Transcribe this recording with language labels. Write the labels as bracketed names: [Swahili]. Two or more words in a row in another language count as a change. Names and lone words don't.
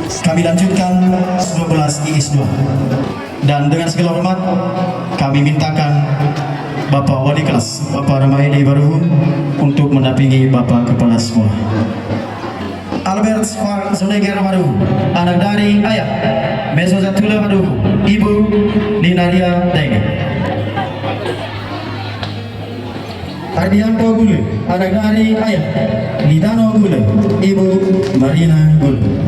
[Indonesian] kami lanjutkan 12 IIS 2. Dan dengan segala hormat kami mintakan Bapak Wali Kelas, Bapak Ramaedi Baruhu untuk mendampingi Bapak Kepala Sekolah. Albert Far Zoneger Baruhu, anak dari ayah Mesozatula Baruhu, Ibu Dinaria Daini. Ardianto Gule, anak dari ayah Lidano Gule, Ibu Marina Gule.